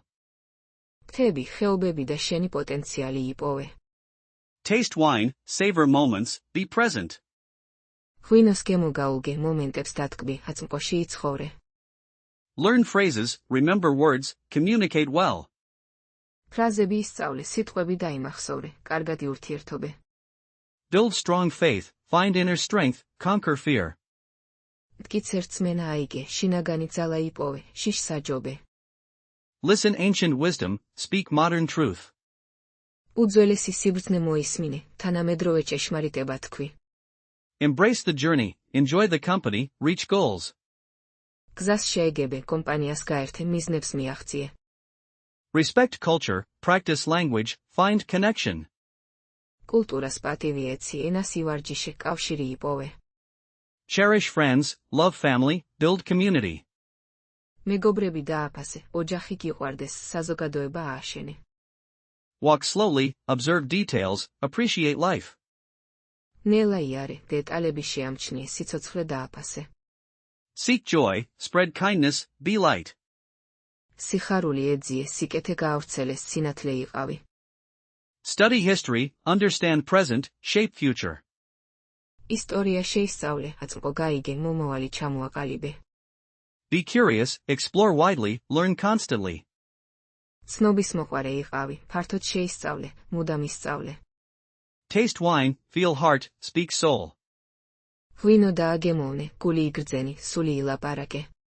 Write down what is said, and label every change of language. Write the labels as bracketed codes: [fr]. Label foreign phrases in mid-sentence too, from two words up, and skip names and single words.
[ka] მთები, ხეობები და შენი პოტენციალი იპოვე. [en] Taste wine, savor moments, be present. [ka] ღვინოს გემოგაუგე, მომენტებს დატკბი, აწმყოში იცხოვრე. [en] Learn phrases, remember words, communicate well. [ka] ფრაზები ისწავლე, სიტყვები დაიმახსოვრე, კარგად იურთიერთობე. [en] Build strong faith, find inner strength, conquer fear. [ka] მტკიცე რწმენა აიგე, შინაგანი ძალა იპოვე, შიშს აჯობე. [en] Listen ancient wisdom, speak modern truth. [ka] უძველესი სიბრძნე მოისმინე, თანამედროვე ჭეშმარიტება თქვი. [en] Embrace the journey, enjoy the company, reach goals. [ka] გზას შეეგებე, კომპანიას გაერთე, მიზნებს მიაღწიე. [en] Respect culture, practice language, find connection. [ka] კულტურას პატივი ეცი, ენას ივარჯიშე, კავშირი იპოვე. [en] Cherish friends, love family, build community. [ka] მეგობრები დააფასე, ოჯახი გიყვარდეს, საზოგადოება ააშენე. [en] Walk slowly, observe details, appreciate life. [ka] ნელა იარე, დეტალები შეამჩნიე, სიცოცხლე დააფასე. [en] Seek joy, spread kindness, be light. [ka] სიხარული ეძიე, სიკეთე გაავრცელეს, სინათლე იყავი. [en] Study history, understand present, shape future. [ka] ისტორია შეისწავლე, აწმყო გაიგე, მომავალი ჩამოაყალიბე. [en] Be curious, explore widely, learn constantly. [ka] ცნობის მოყვარე იყავი, ფართოდ შეისწავლე, მუდამ ისწავლე. [en] Taste wine, feel heart, speak soul. [ka] ღვინო დააგემოვნე, გული იგრძენი, სული ილაპარაკე.